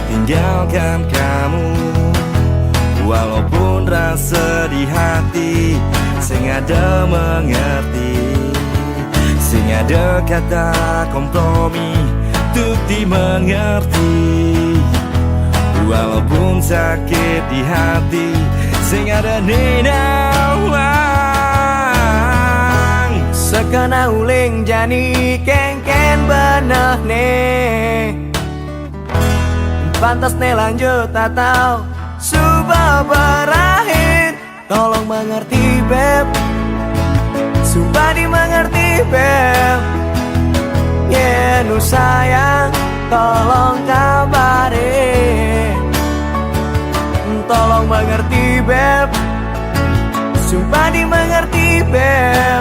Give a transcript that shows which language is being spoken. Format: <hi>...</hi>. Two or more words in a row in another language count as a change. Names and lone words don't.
<id>tinggalkan kamu, walaupun rasa di hati sing ada mengerti, sing ada kata kompromi untuk dimengerti. Walaupun sakit di hati sing ada nenawang,</id> <ban>sekena uling jani kengken benah ne.</ban> <id>Pantas ne lanjut atau sudah berakhir. Tolong mengerti beb, sumpah dimengerti beb. Yeah, nu sayang, tolong kabari. Tolong mengerti beb, sumpah dimengerti beb.</id>